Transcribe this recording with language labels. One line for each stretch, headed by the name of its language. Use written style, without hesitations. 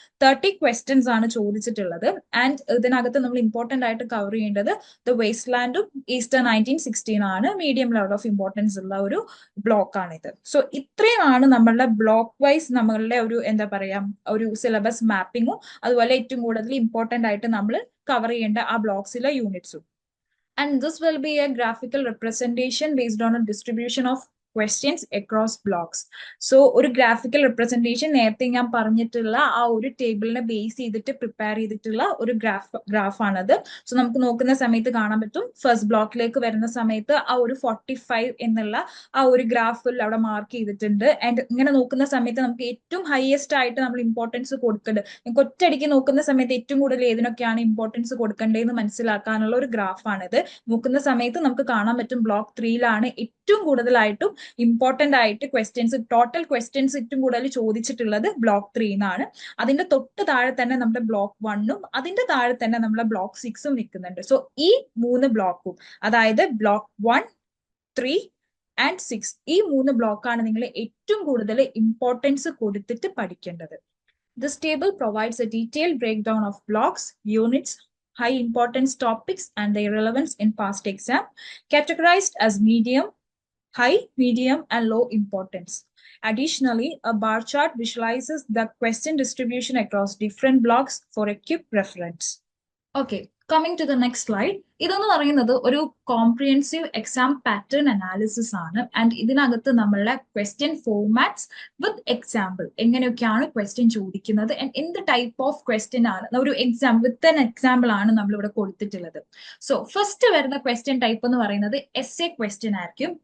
Malayalam: 30 questions ആണ് ചോദിച്ചിട്ടുള്ളത്. And ഇതിനകത്ത് നമ്മൾ ഇമ്പോർട്ടന്റ് ആയിട്ട് കവർ ചെയ്യേണ്ടത് ദ വേസ്റ്റ് ലാൻഡും ഈസ്റ്റർ 1916 ആണ്. മീഡിയം ലെവൽ ഓഫ് ഇമ്പോർട്ടൻസ് ഉള്ള ഒരു ബ്ലോക്ക് ആണിത്. സോ ഇത്രയുമാണ് നമ്മളുടെ ബ്ലോക്ക് വൈസ് നമ്മളുടെ ഒരു എന്താ പറയാ ഒരു സിലബസ് മാപ്പിങ്ങും അതുപോലെ ഏറ്റവും കൂടുതൽ ഇമ്പോർട്ടന്റ് ആയിട്ട് നമ്മൾ കവർ ചെയ്യേണ്ട ആ ബ്ലോക്സിലെ യൂണിറ്റ്സും.
English: And this will be a graphical representation based on a distribution of questions across blocks.
Malayalam: So ഒരു ഗ്രാഫിക്കൽ റെപ്രസെന്റേഷൻ നേരത്തെ ഞാൻ പറഞ്ഞിട്ടുള്ള ആ ഒരു ടേബിളിനെ ബേസ് ചെയ്തിട്ട് പ്രിപ്പയർ ചെയ്തിട്ടുള്ള ഒരു ഗ്രാഫാണത്. സോ നമുക്ക് നോക്കുന്ന സമയത്ത് കാണാൻ പറ്റും ഫസ്റ്റ് ബ്ലോക്കിലേക്ക് വരുന്ന സമയത്ത് ആ ഒരു 45 എന്നുള്ള ആ ഒരു ഗ്രാഫിൽ അവിടെ മാർക്ക് ചെയ്തിട്ടുണ്ട്. ആൻഡ് ഇങ്ങനെ നോക്കുന്ന സമയത്ത് നമുക്ക് ഏറ്റവും ഹയസ്റ്റ് ആയിട്ട് നമ്മൾ ഇമ്പോർട്ടൻസ് കൊടുക്കേണ്ടത്, നമുക്ക് ഒറ്റയടിക്ക് നോക്കുന്ന സമയത്ത് ഏറ്റവും കൂടുതൽ ഏതിനൊക്കെയാണ് ഇമ്പോർട്ടൻസ് കൊടുക്കേണ്ടതെന്ന് മനസ്സിലാക്കാനുള്ള ഒരു ഗ്രാഫാണിത്. നോക്കുന്ന സമയത്ത് നമുക്ക് കാണാൻ പറ്റും ബ്ലോക്ക് 3ലാണ് ഏറ്റവും കൂടുതലായിട്ടും ഇമ്പോർട്ടന്റ് ആയിട്ട് ക്വസ്റ്റ്യൻസ്, ടോട്ടൽ ക്വസ്റ്റ്യൻസ് ഏറ്റവും കൂടുതൽ ചോദിച്ചിട്ടുള്ളത് ബ്ലോക്ക് 3 അതിന്റെ തൊട്ട് താഴെ തന്നെ നമ്മുടെ ബ്ലോക്ക് 1ഉം അതിന്റെ താഴെ തന്നെ നമ്മുടെ ബ്ലോക്ക് 6ഉം നിൽക്കുന്നുണ്ട്. സോ ഈ 3 ബ്ലോക്കും, അതായത് ബ്ലോക്ക് 1, 3 and 6, ഈ 3 ബ്ലോക്കാണ് നിങ്ങൾ ഏറ്റവും കൂടുതൽ ഇമ്പോർട്ടൻസ് കൊടുത്തിട്ട് പഠിക്കേണ്ടത്.
English: This table provides a detailed breakdown of blocks, units, high importance topics and their relevance in past exam, categorized as medium, high, medium and low importance. Additionally, a bar chart visualizes the question distribution across different blocks for a quick reference. Okay, coming to the next slide.
Malayalam: ഇതെന്ന് പറയുന്നത് ഒരു comprehensive exam pattern analysis ആണ്. And ഇതിനകത്ത് നമ്മളുടെ question formats with example, എങ്ങനെയൊക്കെയാണ് question ചോദിക്കുന്നത് and എന്ത് type of question ആണ്, ഒരു എക്സാം വിത്ത് ആൻ എക്സാമ്പിൾ ആണ് നമ്മൾ ഇവിടെ കൊടുത്തിട്ടുള്ളത്. സോ ഫസ്റ്റ് വരുന്ന ക്വസ്റ്റ്യൻ ടൈപ്പ് എന്ന് പറയുന്നത് എസ്സേ ക്വസ്റ്റ്യൻ ആയിരിക്കും.